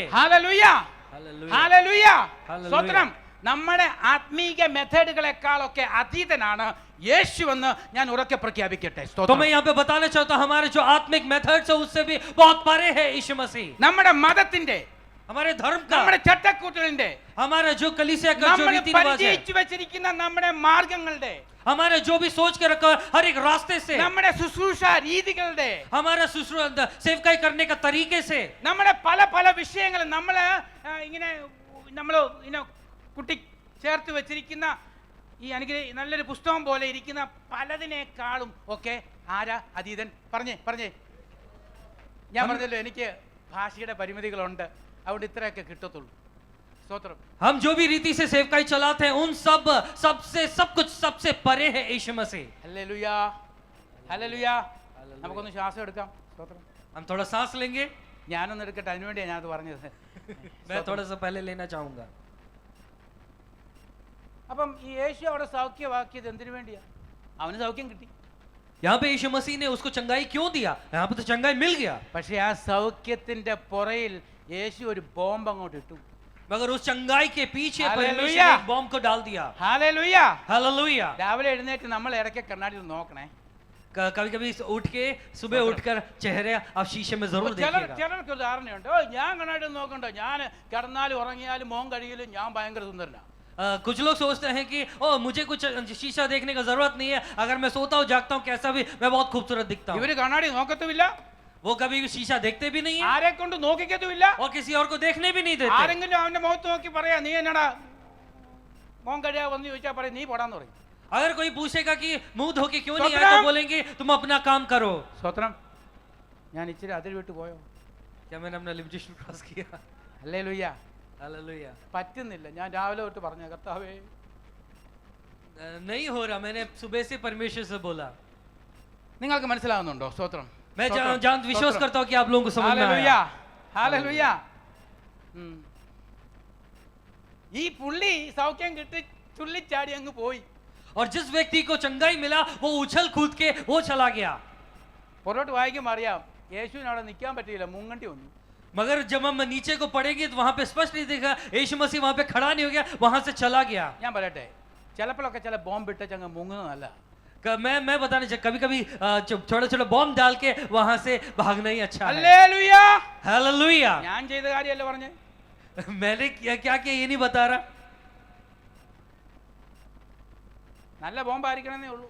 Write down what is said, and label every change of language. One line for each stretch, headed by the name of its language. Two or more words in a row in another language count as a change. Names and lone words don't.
Malayalam: Hallelujah. Hallelujah. Hallelujah. Hallelujah. സ്തോത്രം. നമ്മുടെ ആത്മീക മെത്തേഡുകളെക്കാളൊക്കെ അതീതനാണ് യേശു എന്ന് ഞാൻ ഉറക്കെ പ്രഖ്യാപിക്കട്ടെ.
Hindi: तो
Malayalam: സ്തോത്രം.
Hindi: मैं यहाँ पे बताना चाहता हूँ, हमारे जो आत्मिक मेथड्स है उससे भी बहुत परे है यीशु मसीह।
Malayalam: നമ്മുടെ മതത്തിന്റെ,
Hindi: हमारे धर्म का,
Malayalam: നമ്മുടെ ചട്ടക്കൂട്ടുകളുടെ,
Hindi: हमारा जो कलीसिया का जो
Malayalam: നമ്മൾ
Hindi: रीति रिवाज है,
Malayalam: പരിചയിച്ചു വെച്ചിരിക്കുന്ന നമ്മുടെ മാർഗങ്ങളുടെ,
Hindi: हमारा जो भी सोच के रखा है, हर एक रास्ते से,
Malayalam: നമ്മുടെ ശുശ്രൂഷ രീതികളുടെ,
Hindi: हमारा सेवकाई करने का तरीके से,
Malayalam: നമ്മുടെ പല പല വിഷയങ്ങൾ നമ്മൾ ഇങ്ങനെ കുട്ടി ചേർത്ത് വെച്ചിരിക്കുന്ന ഈ നല്ലൊരു പുസ്തകം പോലെ ഇരിക്കുന്ന പലതിനേക്കാളും ഒക്കെ ആരാ അതീതൻ? പറഞ്ഞേ. ഞാൻ പറഞ്ഞല്ലോ, എനിക്ക് ഭാഷയുടെ പരിമിതികളുണ്ട്, അതുകൊണ്ട് ഇത്രയൊക്കെ കിട്ടത്തുള്ളൂ. സ്തോത്രം.
Hindi: हम जो भी रीति से सेवकाई चलाते हैं उन सब कुछ सबसे परे है यीशु मसीह।
Malayalam: ഹല്ലേലൂയ. ഹല്ലേലൂയ. നമുക്കൊന്ന് ശ്വാസം എടുക്കാം. സ്തോത്രം.
Hindi: हम थोड़ा सांस लेंगे।
Malayalam: ഞാനൊന്ന് എടുക്കട്ടെ, അതിനുവേണ്ടിയാണ് ഞാനത് പറഞ്ഞത്.
Hindi: मैं थोड़ा सा पहले लेना चाहूंगा।
Malayalam: അപ്പം ഈ യേശു അവിടെ സൗഖ്യമാക്കിയത് എന്തിനു വേണ്ടിയാ? അവന് സൗഖ്യം കിട്ടി.
Hindi: यहाँ पे यीशु मसीह ने उसको चंगाई क्यों दिया? यहाँ पे तो चंगाई मिल गया,
Malayalam: പക്ഷെ ആ സൗഖ്യത്തിന്റെ പുറയിൽ യേശു ഒരു ബോംബ് അങ്ങോട്ട് ഇട്ടു.
Hindi: मगर उस चंगाई के पीछे हालेलुया। परमेश्वर ने एक बॉम्ब को डाल दिया।
Malayalam: ഹല്ലേലൂയ.
Hindi: हालेलुया।
Malayalam: രാവിലെ എഴുന്നേറ്റ് നമ്മൾ ഇടയ്ക്ക് കണ്ണാടിയിൽ നോക്കണേ.
Hindi: कभी कभी उठ के सुबह उठकर चेहरे आप शीशे में जरूर देखिएगा।
Malayalam: ചിലർക്ക് ഒരു ധാരണയുണ്ട്, ഓ ഞാൻ കണ്ണാടി നോക്കണ്ട, ഞാൻ കിടന്നാലും ഉറങ്ങിയാലും മോൻ കഴിയിലും ഞാൻ ഭയങ്കര സുന്ദരനാ.
Hindi: कुछ लोग सोचते हैं कि ओ मुझे कुछ शीशा देखने का जरूरत नहीं है, अगर मैं सोता हूँ जागता हूँ कैसा भी मैं बहुत खूबसूरत दिखता हूँ।
Malayalam: ഇവര് കണ്ണാടി നോക്കത്തുമില്ല,
Hindi: वो कभी भी शीशा देखते भी नहीं है
Malayalam: ആരെ കൊണ്ട് നോക്കിക്കത്തുമില്ല.
Hindi: और किसी और को देखने भी नहीं देते।
Malayalam: ആരെങ്കിലും അവന്റെ മുഖത്ത് നോക്കി പറയാ നീ എന്നടാ മോൻ കഴിയാ വന്ന് ചോദിച്ചാൽ പറയും നീ പോടാന്ന് പറയും.
Hindi: अगर कोई पूछेगा कि मुंह धो के क्यों नहीं आए, स्वतंत्र। तो बोलेंगे तुम अपना काम करो।
Malayalam: സ്വത്രം ഞാൻ ഇച്ചിരി അതിൽ വിട്ട് പോയോ?
Hindi: क्या मैंने अपना
English: limitation cross
Hindi: किया?
Malayalam: ഹല്ലേലൂയ.
Hindi: हालेलुया।
Malayalam: പറ്റുന്നില്ല. ഞാൻ രാവിലെ തൊട്ട് പറഞ്ഞ കർത്താവേ
Hindi: नहीं हो रहा, मैंने सुबह से परमेश्वर से बोला।
Malayalam: നിങ്ങൾക്ക് മനസ്സിലാവുന്നുണ്ടോ? സ്തോത്രം.
Hindi: मैं
Malayalam: സ്തോത്രം.
Hindi: जान विश्वास
Malayalam: സ്തോത്രം.
Hindi: करता हूँ कि आप लोगों को समझ में
Malayalam: ഹല്ലേലൂയ.
Hindi: आया।
Malayalam: ഹല്ലേലൂയ. ഈ പുള്ളി സൗഖ്യം കിട്ടി തുള്ളിച്ചാടി അങ്ങ് പോയി.
Hindi: और जिस व्यक्ति को चंगाई मिला वो उछल कूद के वो चला गया।
Malayalam: പുറത്തോട്ട് വായിക്കുമ്പോൾ അറിയാം യേശുവിന് അവിടെ നിൽക്കാൻ പറ്റിയില്ല, മുങ്ങണ്ടി വന്നു.
Hindi: मगर जब हम नीचे को पढ़ेंगे तो वहां पे स्पष्ट नहीं देखा, यीशु मसीह वहां पे खड़ा नहीं हो गया, वहां से चला गया।
Malayalam: ഞാൻ പറയട്ടെ, ചിലപ്പോഴൊക്കെ ചില ബോംബ് ഇട്ട ചങ്ങ് മുങ്ങുന്നതല്ല.
Hindi: मैं बताने कभी कभी छोटा छोटा बॉम्ब डाल के वहां से भागना ही अच्छा है।
Malayalam: ഹല്ലേലൂയ.
Hindi: हालेलुया।
Malayalam: ഞാൻ ചെയ്ത കാര്യമല്ല പറഞ്ഞേ.
Hindi: मैंने क्या किया ये नहीं बता रहा।
Malayalam: നല്ല ബോംബ് ആയിരിക്കണമെന്നേ ഉള്ളൂ.